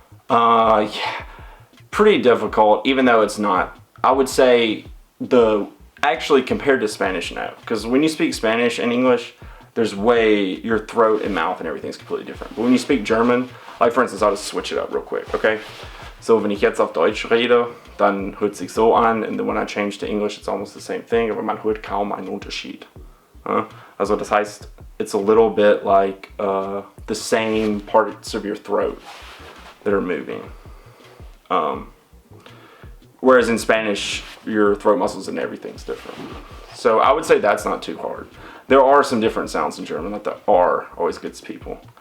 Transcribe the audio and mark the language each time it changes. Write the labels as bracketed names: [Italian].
[English] Yeah, pretty difficult, even though it's not. I would say actually compared to Spanish, no. Because when you speak Spanish and English, your throat and mouth and everything's completely different. But when you speak German, like for instance, I'll just switch it up real quick, okay? [German] So wenn ich jetzt auf Deutsch rede, dann hört sich so an, [English] and then when I change to English, it's almost the same thing, [German] aber man hört kaum einen Unterschied. Also das heißt, [English] it's a little bit like the same parts of your throat that are moving. Whereas in Spanish, your throat muscles and everything's different. So I would say that's not too hard. There are some different sounds in German, like the R always gets people.